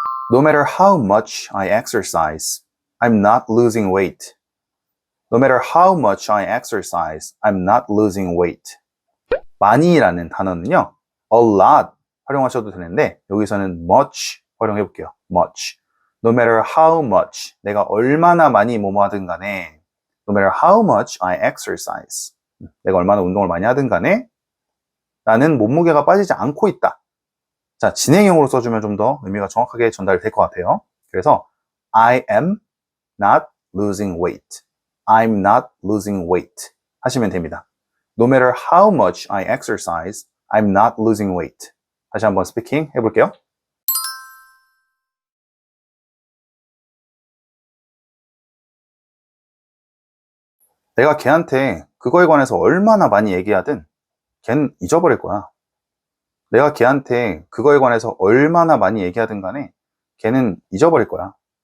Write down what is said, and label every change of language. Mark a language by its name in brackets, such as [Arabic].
[English] No matter how much I exercise, I'm not losing weight. No matter how much I exercise, I'm not losing weight. [Korean] 많이라는 단어는요, a lot 활용하셔도 되는데 여기서는 much 활용해 볼게요. [English] much. No matter how much, [Korean] 내가 얼마나 많이 뭐뭐 하든 간에 [English] no matter how much I exercise, [Korean] 내가 얼마나 운동을 많이 하든 간에 나는 몸무게가 빠지지 않고 있다. 자, 진행형으로 써주면 좀 더 의미가 정확하게 전달이 될 것 같아요. 그래서 [English] I am not losing weight. I'm not losing weight [Korean] 하시면 됩니다. [English] No matter how much I exercise, I'm not losing weight. [Korean] 다시 한번 스피킹 해볼게요. 내가 걔한테 그거에 관해서 얼마나 많이 얘기하든 걔는 잊어버릴 거야. 내가 걔한테 그거에 관해서 얼마나 많이 얘기하든 간에 걔는 잊어버릴 거야.